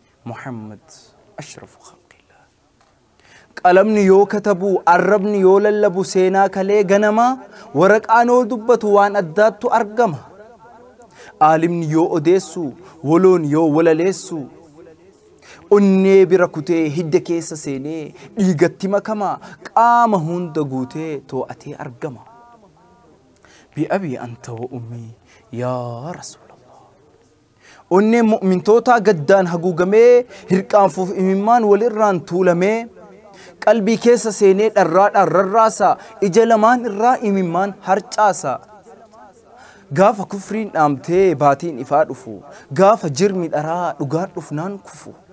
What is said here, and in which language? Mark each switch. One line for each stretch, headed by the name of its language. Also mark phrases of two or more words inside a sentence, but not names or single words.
Oromo: Muhammad Ashrafu Khalqillah. Qalamni yoo katabu, arrabni yoo lallabu seenaa kalee ganamaa, waraqaan yoo dubbatu waan addaattu argama. Aalimni yoo odeessu, woloon yoo walaleessu, onnee bira kutee hidda keessa seenee dhiigatti makama, qaama hunda guutee too'atee argama.
Arabic: بأبي أنت وأمي يا رسول الله.
Oromo: Onneen mu'mintootaa gaddaan haguugamee, hirqaanfuuf imimmaan walirraan tuulamee, qalbii keessa seenee dharraadhaan rarraasa, ija lamaan irraa imimmaan harcaasa. Gaafa kufriin dhaamtee baatiin ifaa dhufu, gaafa jirmi dharaa dhugaan dhufnaan kufu.